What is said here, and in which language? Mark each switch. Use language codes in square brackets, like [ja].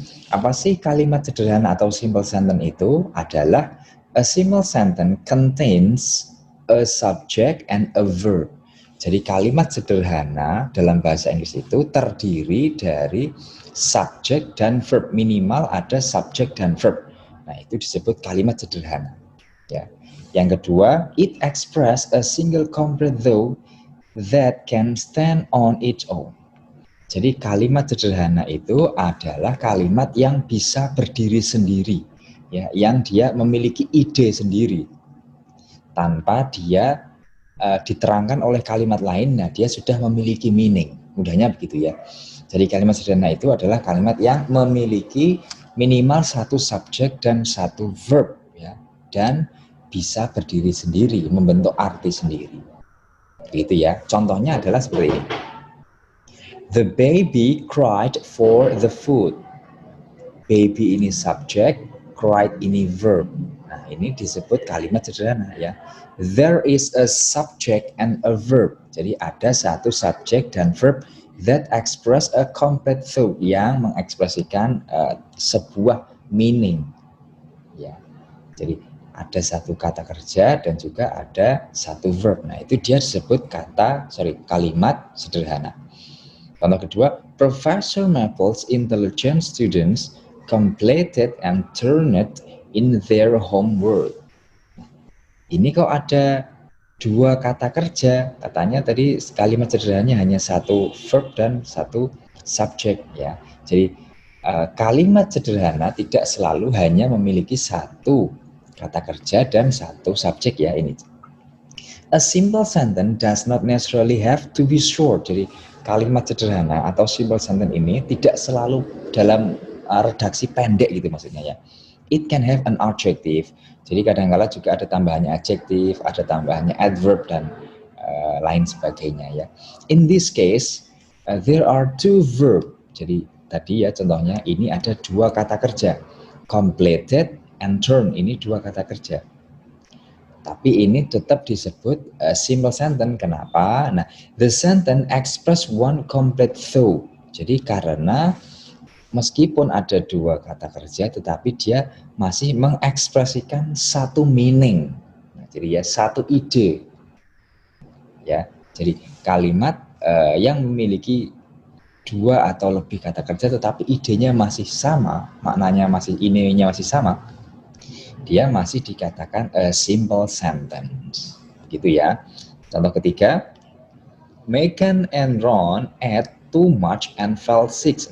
[id] Apa sih kalimat sederhana atau [en] simple sentence [id] itu? Adalah [en] a simple sentence contains a subject and a verb. [id] Jadi kalimat sederhana dalam bahasa Inggris itu terdiri dari subjek dan verb, minimal ada subjek dan verb. Nah, itu disebut kalimat sederhana. Ya. Yang kedua, [en] it express a single complete thought that can stand on its own. [id] Jadi kalimat sederhana itu adalah kalimat yang bisa berdiri sendiri, ya, yang dia memiliki ide sendiri tanpa dia diterangkan oleh kalimat lain. Nah, dia sudah memiliki meaning. Mudahnya begitu ya. Jadi kalimat sederhana itu adalah kalimat yang memiliki minimal satu subjek dan satu verb, ya, dan bisa berdiri sendiri, membentuk arti sendiri. Begitu ya. Contohnya adalah seperti ini. [en] The baby cried for the food. [id] Baby ini subjek, cried ini verb. Nah, ini disebut kalimat sederhana ya. [en] There is a subject and a verb. [id] Jadi ada satu subjek dan verb [en] that express a complete thought, [id] yang mengekspresikan sebuah meaning. Ya. Jadi ada satu kata kerja dan juga ada satu verb. Nah, itu dia disebut kalimat sederhana. Contoh kedua, [en] Professor Maple's intelligent students completed and turned in their homework. [id] Ini kok ada dua kata kerja, katanya tadi kalimat sederhananya hanya satu verb dan satu subjek ya. Jadi kalimat sederhana tidak selalu hanya memiliki satu kata kerja dan satu subjek ya ini. [en] A simple sentence does not necessarily have to be short. [id] Jadi kalimat sederhana atau simple sentence ini tidak selalu dalam redaksi pendek gitu maksudnya ya. [en] It can have an adjective. [id] Jadi kadang-kala juga ada tambahannya adjektif, ada tambahannya adverb dan lain sebagainya ya. [en] In this case, there are two verb. [id] Jadi tadi ya contohnya ini ada dua kata kerja. Completed and turned, ini dua kata kerja. Tapi ini tetap disebut simple sentence. Kenapa? [en] Nah, the sentence express one complete thought. [id] Jadi karena meskipun ada dua kata kerja, tetapi dia masih mengekspresikan satu meaning. Nah, jadi ya satu ide. Ya, jadi kalimat yang memiliki dua atau lebih kata kerja, tetapi idenya masih sama, maknanya masih ininya masih sama. Dia masih dikatakan [en] a simple sentence. [id] Gitu ya. [en] Contoh ketiga, Megan and Ron ate too much and fell sick.